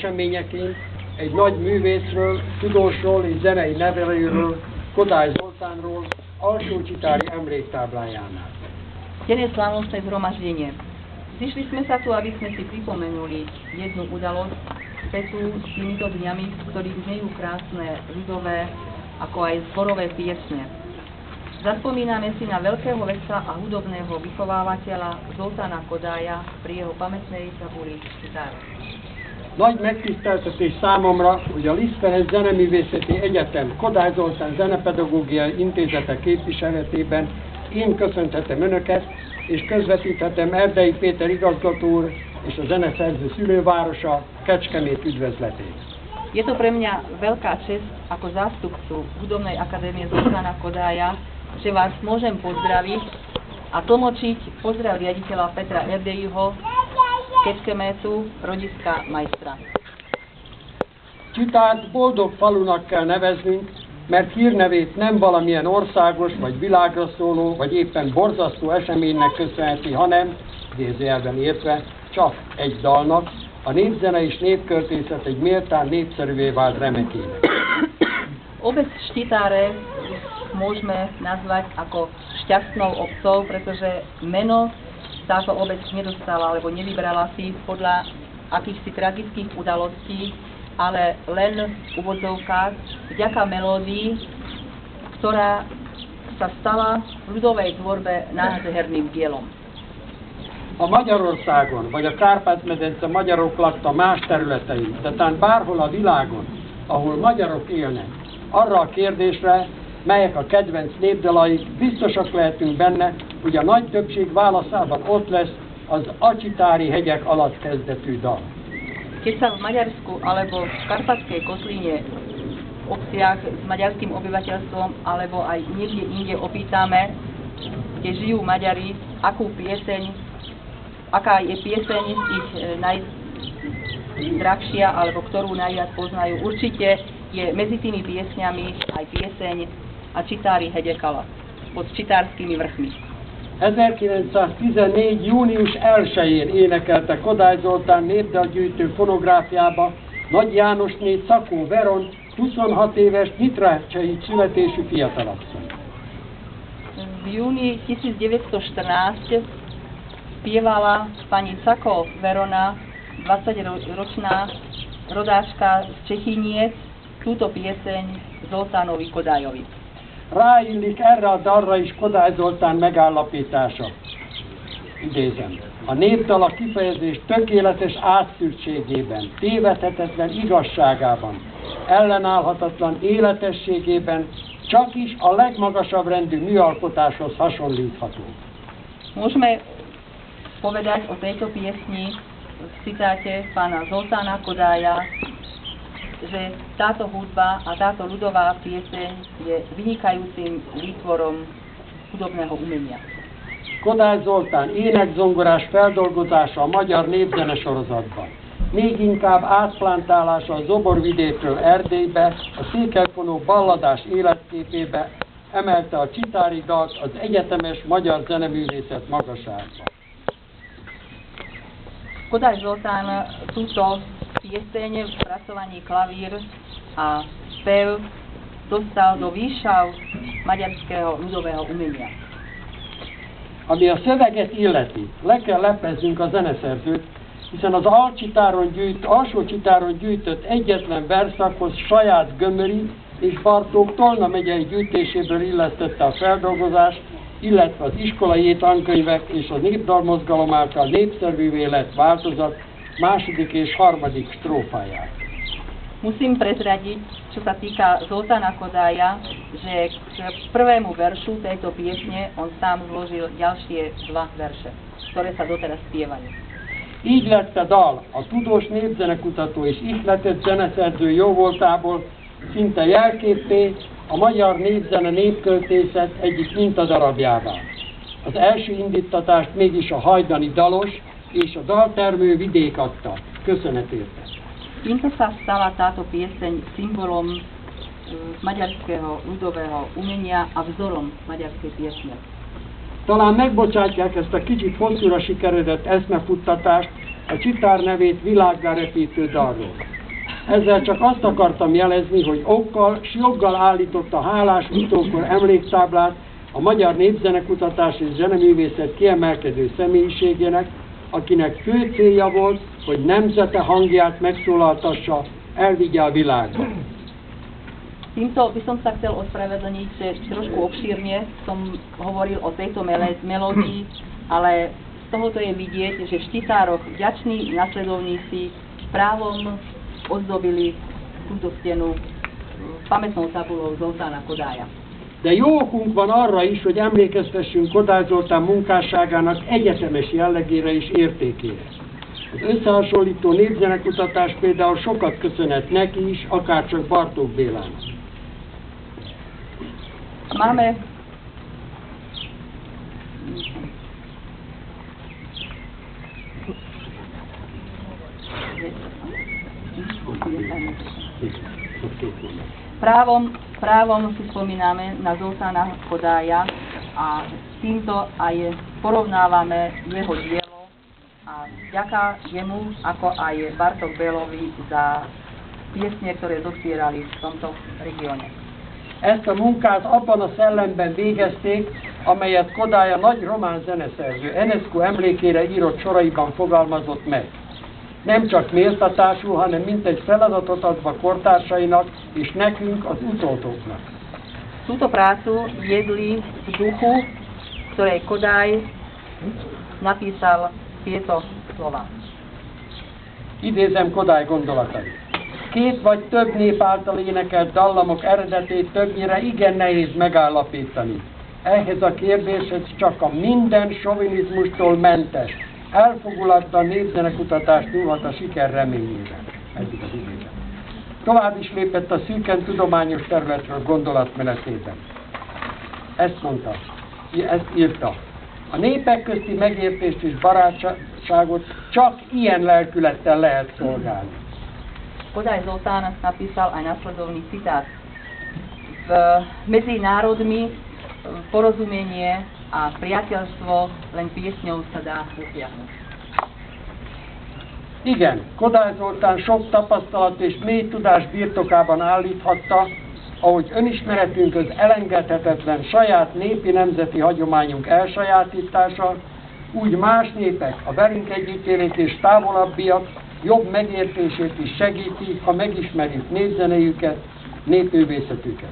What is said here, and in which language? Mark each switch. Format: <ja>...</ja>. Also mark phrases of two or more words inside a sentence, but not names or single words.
<hu>eseményeként egy nagy művészről, tudósról és zenei nevelőről, Kodály Zoltánról, Alsó-Csitári emléktáblájánál.</hu> <sk>Dnes slávnostné zhromaždenie. Zišli sme sa tu, aby sme si pripomenuli jednu udalosť spätú s týmito dňami, v ktorých znejú krásne ľudové, ako aj zborové piesne. Zaspomíname si na veľkého vedca a hudobného vychovávateľa Zoltána Kodája pri jeho pamätnej tabuli Čitára.</sk> <hu>Nagy megtiszteltetés számomra, hogy a Liszt Ferenc Zeneművészeti Egyetem Kodály Zoltán Zenepedagógiai Intézete képviseletében én köszönhetem Önöket, és közvetíthetem Erdei Péter igazgató úr és a zeneszerző szülővárosa Kecskemét üdvözletét.</hu> <sk>Je to pre mňa veľká česť ako zástupcu Hudobnej akadémie Zoltána Kodája, že vás môžem pozdraviť a tlmočiť pozdrav riaditeľa Petra Erdeiho Kecskemétu, rodiska majstra.</sk> <hu>Csitárt boldog falunak kell neveznünk, mert hírnevét nem valamilyen országos, vagy világra szóló, vagy éppen borzasztó eseménynek köszönheti, hanem, idézőjelben értve, csak egy dalnak, a népzene és népköltészet egy méltán népszerűvé vált remekének.</hu> <sk>Obec Štitáre môžeme nazvať ako šťastnou obcov, pretože meno táto obec nedostala alebo nevybrala si podľa akýchsi tragických udalostí, ale len v úvodzovkách vďaka melódii, ktorá sa stala v ľudovej tvorbe nádherným dielom.</sk> <hu>Ha Magyarországon, vagy a Kárpát-medence magyarok lakta más területein, de talán bárhol a világon, ahol magyarok élnek, arra a kérdésre, melyek a kedvenc népdalaik, biztosak lehetünk benne, hogy a nagy többség válaszában ott lesz az Acsitári hegyek alatt kezdetű dal.</hu> <sk>Keď sa v Maďarsku alebo v Karpatskej kotlíne v obciach s maďarským obyvateľstvom alebo aj niekde inde opýtame, kde žijú Maďari, aká je pieseň ich najzdravšia alebo ktorú najviac poznajú, určite je medzi tými piesňami aj pieseň a Csitári hegyek alatt, pod Csitárskymi vrchmi.</sk> <hu>1914. június 1-én énekelte Kodály Zoltán népdalgyűjtő fonográfiába Nagy Jánosné Szakó Veron 26 éves nitrácsai születésű fiatalasszony.</hu> <sk>V júni 1914 spievala pani Cako Verona, 20-ročná rodáčka z Čechyniec, túto pieseň Zoltánovi Kodájovi.</sk> <hu>Ráillik erre a dalra is Kodály Zoltán megállapítása. Idézem. A népdal a kifejezés tökéletes átszűrtségében, tévedhetetlen igazságában, ellenállhatatlan életességében csak is a legmagasabb rendű műalkotáshoz hasonlítható.</hu> <sk>Môžeme povedať o tejto piesni v citáte pána Zoltána Kodája, že táto hudba a táto ľudová pieseň je vynikajúcim výtvorom hudobného umenia.</sk> <hu>Kodály Zoltán énekzongorás feldolgozása a magyar népzene sorozatban. Még inkább átplantálása a Zoborvidékről Erdélybe, a székelyfonó balladás életképébe emelte a csitári dalt az egyetemes magyar zeneművészet magasába.</hu> <sk>Kodály Zoltán túto pieseň v spracovaní klavír a spev dostal do výšav maďarského ľudového umenia.</sk> <hu>Ami a szöveget illeti, le kell lepleznünk a zeneszerzőt, hiszen az Alsó-Csitáron gyűjtött egyetlen verszakhoz saját Gömöri és Bartók Tolna megyei gyűjtéséből illesztette a feldolgozást, illetve az iskolai tankönyvek és a népdalmozgalom által népszerűvé lett változat második és harmadik strófáját.</hu> <sk>Musím prezradiť, čo sa týka Zoltána Kodája, že k prvému veršu tejto piesne on sám zložil ďalšie dva verše, ktoré sa doteraz spievajú.</sk> <hu>Így lett a dal a tudós népzenekutató és ihletett zeneszerző jóvoltából szinte jelképpé a magyar népzene népköltészet egyik mintadarabjává. Az első indítatást mégis a hajdani dalos és a daltermő vidék adta. Köszönet érte.</hu> <sk>Týmto sa stala táto pieseň symbolom maďarského ľudového umenia a vzorom maďarskej piesne.</sk> <hu>Talán megbocsátják ezt a kicsit hosszúra sikeredett eszmefuttatást a Csitár nevét világgá repítő dalról. Ezzel csak azt akartam jelezni, hogy okkal s joggal állította hálás utókor emléktáblát a magyar népzenekutatás és zeneművészet kiemelkedő személyiségének, akinek fő célja volt, hogy nemzete hangját megszólaltassa, elvigye a világba.</hu> <sk>Týmto by som sa chcel ospravedlniť, že trošku obšírne som hovoril o tejto melódii, ale z tohoto je vidieť, že v Štitároch vďační nasledovníci právom ozdobili túto stenu pamätnou tabulou Zoltána Kodája.</sk> <hu>De jó okunk van arra is, hogy emlékeztessünk Kodály Zoltán munkásságának egyetemes jellegére és értékére. Az összehasonlító népzenekutatás például sokat köszönhet neki is, akárcsak Bartók Bélának.</hu> <sk>Máme právom si spomíname na Zoltána Kodája a týmto aj porovnávame jeho dielo a vďaka jemu, ako aj Bartók Bélovi za piesne, ktoré dozbierali v tomto regióne.</sk> <hu>Ezt a munkát abban a szellemben végezték, amelyet Kodály a nagy román zeneszerző Enescu emlékére írott soraiban fogalmazott meg. Nem csak méltatású, hanem mintegy feladatot adva kortársainak és nekünk, az utódoknak.</hu> <sk>Túto prácu viedli v duchu, ktorej Kodály napísal tieto slova.</sk> <hu>Idézem Kodály gondolatait. Két vagy több nép által énekelt dallamok eredetét többnyire igen nehéz megállapítani. Ehhez a kérdéshez csak a minden sovinizmustól mentes, elfogulatlan népzenekutatás nyúlhat a siker reményében. Eddig az idézet. Tovább is lépett a szűken tudományos területről gondolatmenetében. Ezt mondta, ezt írta. A népek közti megértést és barátságot csak ilyen lelkülettel lehet szolgálni.</hu> <sk>Kodály Zoltán napísal aj nasledovný citát. Medzi národmi porozumenie a priateľstvo len piesňou sa dá dosiahnuť.</sk> <hu>Igen, Kodály Zoltán sok tapasztalat és mély tudás birtokában állíthatta, ahogy önismeretünkhöz elengedhetetlen saját népi nemzeti hagyományunk elsajátítása, úgy más népek, a velünk együttélők és távolabbiak jobb megértését is segíti, ha megismerjük népzenéjüket, népművészetüket.</hu>